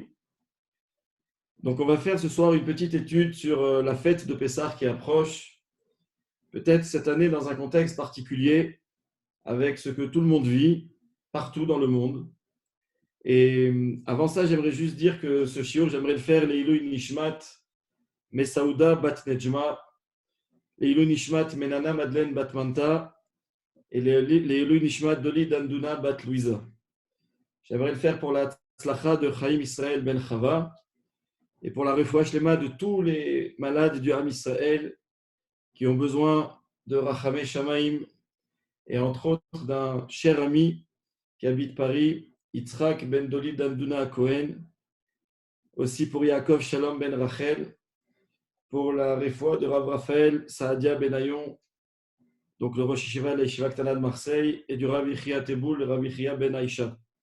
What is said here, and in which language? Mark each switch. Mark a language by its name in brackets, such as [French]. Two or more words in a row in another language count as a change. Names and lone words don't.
[French] Donc, on va faire ce soir une petite étude sur la fête de Pessah qui approche, peut-être cette année dans un contexte particulier, avec ce que tout le monde vit partout dans le monde. Et avant ça, j'aimerais juste dire que ce shiur, j'aimerais le faire [Hebrew] לעילוי נשמת [French] Mesaouda Bat Nejma, [Hebrew] לעילוי נשמת [French] Menana Madeleine Bat Manta et [Hebrew] לעילוי נשמת [French] Doli Danduna Bat Louisa. J'aimerais le faire pour la tzlacha de Chaim Israël Ben Chava et pour la [Hebrew] רפואה שלמה [French] de tous les malades du Ham Israël qui ont besoin de [Hebrew] רחמי שמים [French] et entre autres d'un cher ami qui habite Paris, Yitzhak Ben Doli Danduna Cohen, aussi pour Yaakov Shalom Ben Rachel, pour la refoua de Rav Raphaël Saadia Benayon, donc le [Hebrew] ראש ישיבה [French] de la [Hebrew] ישיבה קטנה [French] de Marseille, et du Rav Yichia Teboul, le Rav Yichia Ben Aïcha.